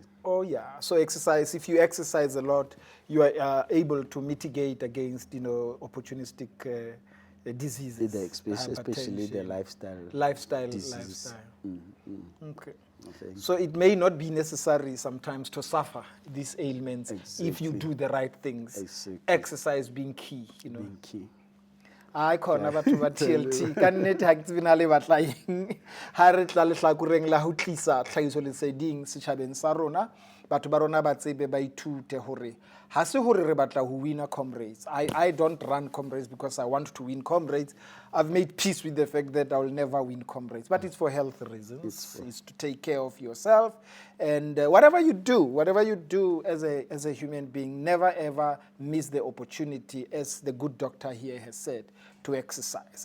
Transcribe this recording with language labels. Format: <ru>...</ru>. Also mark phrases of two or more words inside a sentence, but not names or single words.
<en>So exercise, if you exercise a lot, you are able to mitigate against, opportunistic diseases. Especially the lifestyle diseases. Okay. So it may not be necessary sometimes to suffer these ailments if you do the right things. Exercise being key, Being key.</en> <st>I khona batho ba TLT ka nnete ha ke tsebe na le batlaeng ha re tla le hlakureng la ho tlisa tlhahiso leseding setjhabeng sa rona batho ba rona ba tsebe ba ithute hore ha se hore re batla ho wina Comrades.</st> <en>I don't run Comrades because I want to win Comrades. I've made peace with the fact that I will never win Comrades, but it's for health reasons. It's to take care of yourself, and whatever you do as a human being, never ever miss the opportunity, as the good doctor here has said, to exercise.</en>